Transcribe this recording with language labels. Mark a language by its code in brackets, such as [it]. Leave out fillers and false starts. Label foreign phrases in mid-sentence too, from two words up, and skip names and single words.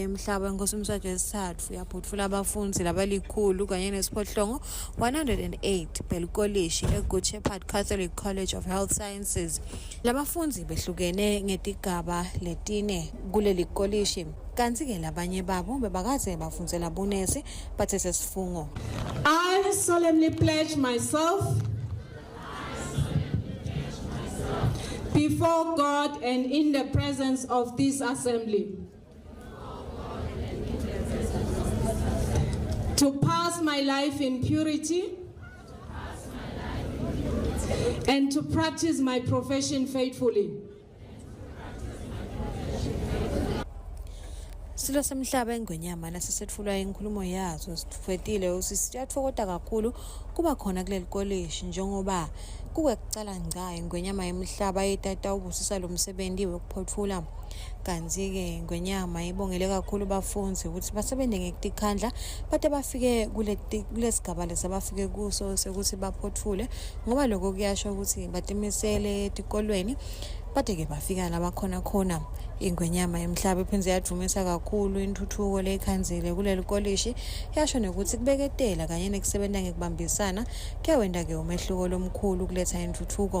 [ss] emhlaba inkosi Mswati wesithathu yaphothula abafundzi labalikhulu kanye nesiphohlongo 108 belikolishi eGood Shepherd Catholic College of Health Sciences. Labafundzi behlukene ngetigaba letine kuleli kolishi kanti ke labanye babo bebakaze bafundzela bunesi bathethe sifungo. [en] I solemnly pledge myself before God and in the presence of this assembly to pass my life in purity and to practice my profession faithfully. [ss] Silo semhlaba engwenyama nasesethulwa inkulumo yazo sifetile usisiyathokoza kakhulu kuba khona kuleli college njengoba kuwekucala ngca ingwenyama emhlaba etata ubusisa lo msebenzi wekuphothula kanzi ke ingwenyama ibongele kakhulu bafundzi ukuthi basebenzele ngekukhandla bade bafike kulesigaba lesabafike kuso sekuthi baphothule ngoba lokho kuyasho ukuthi batimisele etikolweni bade ke bafika la khona ingwenyama emhlaba iphindze yadumisa kakhulu intuthuko lekhanzile kuleli college yasho nokuthi kubeketela kanye nekusebenta ngekubambisana kuyawenda ke umehluko lomkhulu kuletha intuthuko.